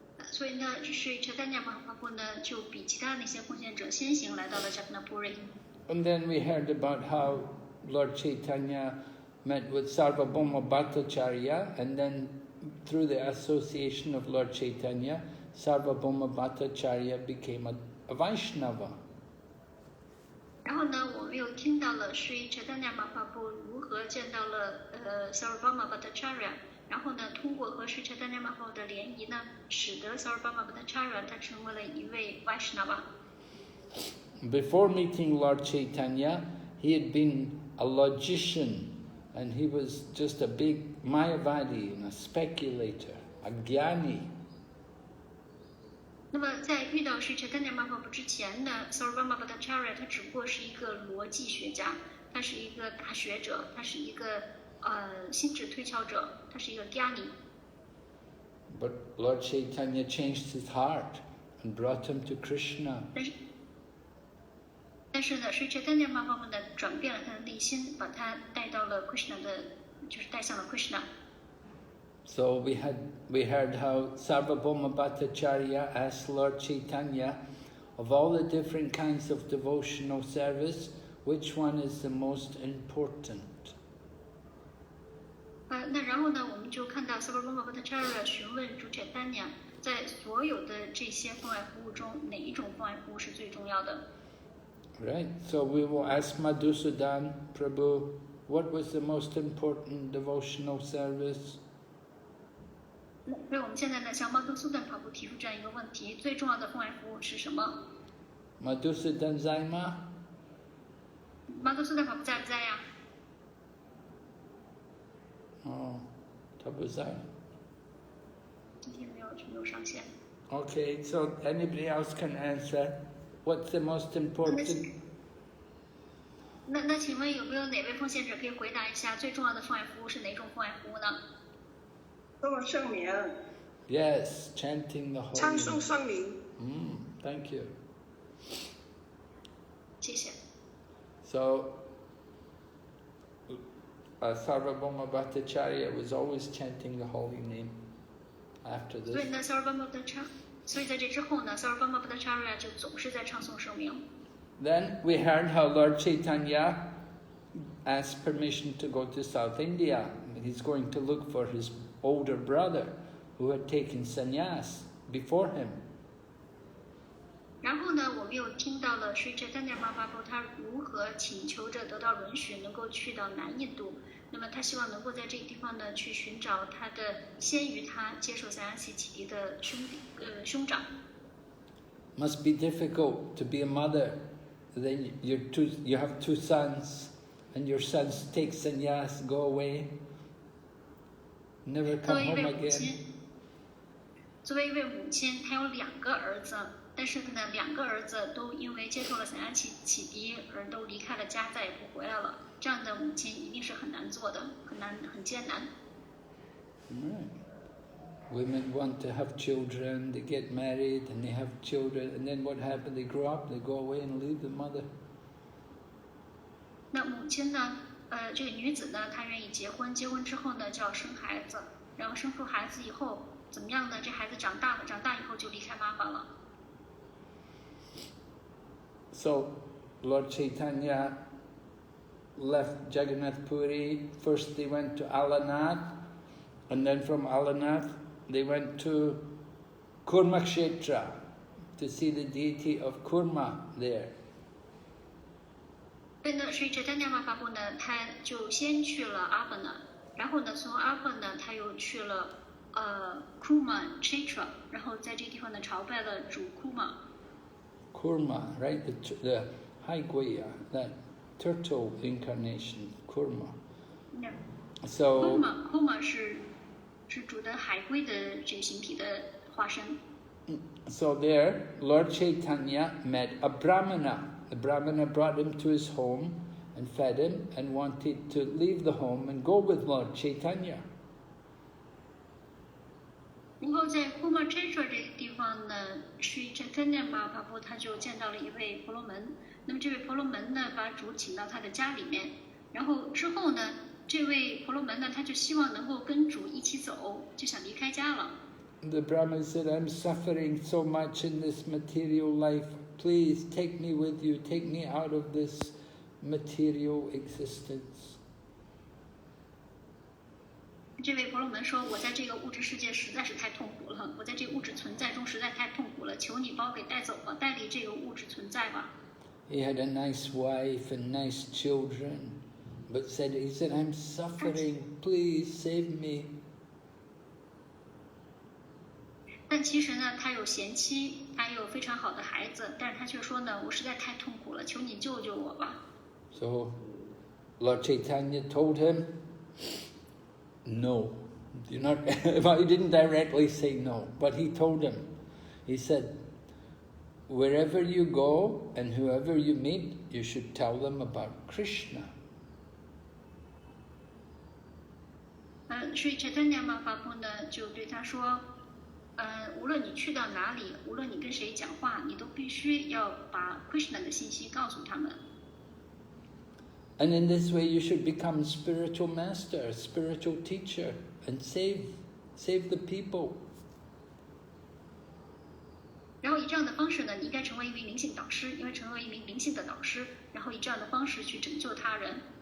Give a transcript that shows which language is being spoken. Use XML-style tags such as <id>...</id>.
<zh>所以呢，Sri Chaitanya Mahaprabhu 呢就比其他那些奉献者先行来到了 Jagannath-puri。</zh> <en>And then we heard about how Lord Chaitanya met with Sarvabhauma Bhattacharya, and then through the association of Lord Chaitanya, Sarvabhauma Bhattacharya became a Vaishnava.</en> <zh>然后呢，我们又听到了 Sri Chaitanya Mahaprabhu 如何见到了Sarvabhauma Bhattacharya。然后呢，通过和 Sri Chaitanya Mahaprabhu 的联谊呢，使得 Sarvabhauma Bhattacharya 他成为了一位 Vaishnava。</zh> <en>Before meeting Lord Chaitanya, he had been a logician, and he was just a big Mayavadi and a speculator, a jnani.</en> <zh>那么在遇到 Sri Chaitanya Mahaprabhu 之前呢 ，Sarvabhauma Bhattacharya 他只不过是一个逻辑学家，他是一个大学者，他是一个心智推敲者，他是一个 jnani。</zh> <en>But Lord Chaitanya changed his heart and brought him to Krishna.</en> <zh>但是呢 Sri Chaitanya Mahaprabhu 呢转变了他的内心，把他带到了 Krishna 的，就是带向了 Krishna。</zh> <en>So we heard how Sarvabhauma Bhattacharya asked Lord Chaitanya, of all the different kinds of devotional service, which one is the most important?</en> <zh>那然后呢，我们就看到 Sarvabhauma Bhattacharya 询问主 Chaitanya， 在所有的这些奉爱服务中，哪一种奉爱服务是最重要的？</zh> <en>Right, so we will ask Madhusudan Prabhu, what was the most important devotional service?</en> <zh>所以我们现在呢，向 Madhusudan Prabhu 提出这样一个问题：最重要的奉爱服务是什么 Madhusudan Zaima? ？Madhusudan Prabhu 在不在呀？ Oh, 他不在。今天没有上线。</zh> <en>Okay, so anybody else can answer. What's the most important?</en> <zh>那请问有没有哪位奉献者可以回答一下最重要的奉爱服务是哪种奉爱服务呢？做圣名。</zh> <en>Yes, chanting the holy.</en> <zh>唱诵圣名。</zh> <en>Thank you.</en> <zh>谢谢。</zh> <en>So, Sarvabhauma Bhattacharya was always chanting the holy name after</en> <zh>所以</zh> <en>this.</en> <zh>呢 ，Sarvabhauma Bhattacharya， 所以在这之后呢 ，Sarvabhauma Bhattacharya 就总是在唱诵圣名。</zh> <en>Then we heard how Lord Chaitanya asked permission to go to South India. He's going to look for his older brother who had taken sannyas before him.</en> <zh>然后呢，我们又听到了 Sri Chaitanya Mahaprabhu 他如何请求着得到允许，能够去到南印度。那么他希望能够在这个地方呢，去寻找他的先于他接受散雅启迪的兄长。 Must be difficult to be a mother then you have 2 sons, and your sons take sannyas, go away, never come home again. 作为一位母亲，她有2个儿子，但是呢，2个儿子都因为接受了散压启迪而都离开了家，再也不回来了。这样的母亲一定是很难做的，很艰难。</zh> <en>Right. Women want to have children, they get married and they have children, and then what happens? They grow up, they go away and leave the mother.</en> <zh>那母亲呢？这个女子呢，她愿意结婚，结婚之后呢，就要生孩子，然后生出孩子以后怎么样呢？这孩子长大了，长大以后就离开妈妈了。</zh> <en>So, Lord Chaitanya left Jagannath Puri. First they went to Alanath, and then from Alanath they went to Kurmakshetra to see the deity of Kurma there.</en> <zh>所以呢，所以这丹尼玛法布呢，他就先去了阿巴那，然后呢，从阿巴那他又去了Kurma Kshetra， 然后在这个地方呢朝拜了主 Kurma。</zh> <en>Kurma, right? The Haiguya, that turtle incarnation, Kurma. Yeah. So</en> <zh>Kurma 是主的海龟的这个形体的化身。</zh> <en>So there, Lord Chaitanya met a Brahmana. The Brahmana brought him to his home and fed him and wanted to leave the home and go with Lord Chaitanya.</en> <zh>然后在 Kurma Kshetra 这个地方呢，Sri Chaitanya Mahaprabhu 他就见到了一位婆罗门。那么这位婆罗门呢，把主请到他的家里面，然后之后呢，这位婆罗门呢，他就希望能够跟主一起走，就想离开家了。</zh> <en>The Brahman said, I'm suffering so much in this material life. Please take me with you. Take me out of this material existence.</en> <zh>这位婆罗门说：“我在这个物质世界实在是太痛苦了，我在这个物质存在中实在太痛苦了，求你把我给带走吧，带离这个物质存在吧。”</zh> <en>He had a nice wife and nice children, but he said, I'm suffering. Please save me.</en> <zh>但其实呢，他有贤妻，他有非常好的孩子，但是他却说呢，我实在太痛苦了，求你救救我吧。</zh> <en>So, Lord Chaitanya told him, no. You're not, well, he didn't directly say no, but he told him, he said, wherever you go and whoever you meet, you should tell them about Krishna.</en> <zh>所以 Chaitanya Mahaprabhu 呢，就对他说。无论你去到哪里，无论你跟谁讲话，你都必须要把 Krishna 的信息告诉他们。</zh> <en>And in this way, you should become spiritual master, spiritual teacher, and save the people.</en> <zh>然后以这样的方式呢，你应该成为一名灵性导师，因为成为一名灵性的导师，然后以这样的方式去拯救他人。</zh>